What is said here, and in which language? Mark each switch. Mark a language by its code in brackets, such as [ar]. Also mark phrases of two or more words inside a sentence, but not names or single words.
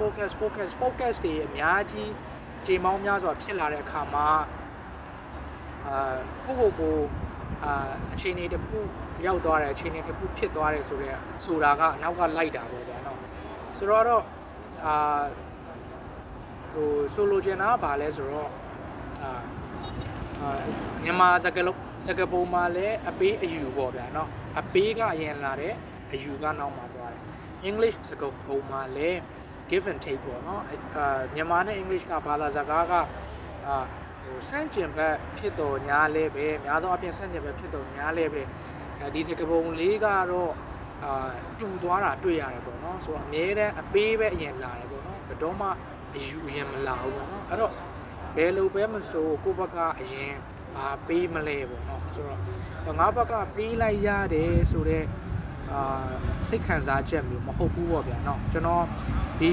[my] တွေအများကြီးချိန်ပေါင်းများစွာဖြစ်လာတဲ့အခါမှာကိုအခြေအနေတစ်ခုရောက်သွားတယ်အခြေအနေတစ်ခုဖြစ်သွားတယ်ဆိုတာကနောက်ကလိုက်တာပေါ့ဗျာနော်ဆိုတော့ ဆိုလိုချင်တာကဘာလဲဆိုတော့မြန်မာစကားပုံမှာလည်းအပေးအယူပေါ့ဗျာနော်အပေးကအရင်လာတယ်အယူကနောက်မှာသွားတယ် English စကားပုံမှာလည်း [en] give and take [my] ပေါ့နော်မြန်မာနဲ့ English ကဘာသာစကားကစန့်ကျင်ဘက်ဖြစ်တော်ညာလဲပဲများသောအားဖြင့်စန့်ကျင်ဘက်ဖြစ်တော်ညာလဲပဲဒီစကားပုံလေးကတော့တူသွားတာတွေ့ရတယ်ပေါ့ နော်ဆိုတော့အများတဲ့အပေးပဲအရင်လာတယ်ပေါ့နော်ဘယ်တော့မှအယူအရင်မလာဘူးပေါ့နော်အဲ့တော့ဘယ်လိုပဲမဆိုကိုယ့်ဘက်ကအရင်ပေးမလဲပေါ့နော်ဆိုတော့ငါဘက်ကပေးလိုက်ရတယ်ဆိုတော့စိတ်ခံစားချက်မျိုးမဟုတ်ဘူးပေါ့ဗျာเนาะကျွန်တော်ဒီ